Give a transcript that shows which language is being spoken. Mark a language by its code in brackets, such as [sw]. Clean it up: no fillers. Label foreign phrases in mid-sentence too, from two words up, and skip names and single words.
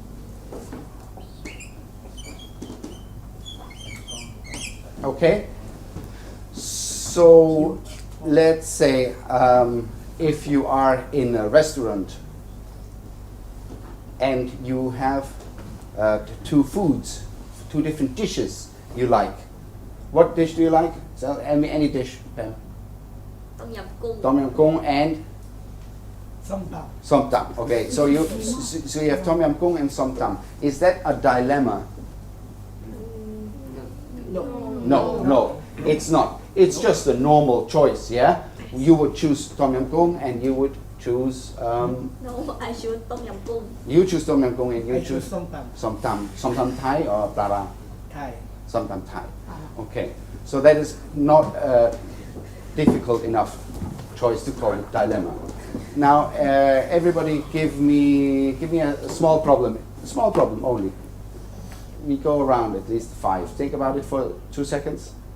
[en] Okay, so let's say if you are in a restaurant and you have two foods, two different dishes you like. What dish do you like? So, any dish, Pam? Tom yum cung. Tom yum goong and Som tam. som tam. Okay, so you have tom yum goong and som tam. Is that a dilemma? No, it's not. It's just a normal choice, yeah? You would choose tom yum goong and you would choose No, I choose Tom yum cung. you choose tom yum goong and you I choose choose som tam. som tam. Som tam Thai or Plara? Thai. Som tam Thai. Okay, so that is not a difficult enough choice to call it dilemma. Now, everybody give me a small problem only. We go around at least 5. Think about it for 2 seconds.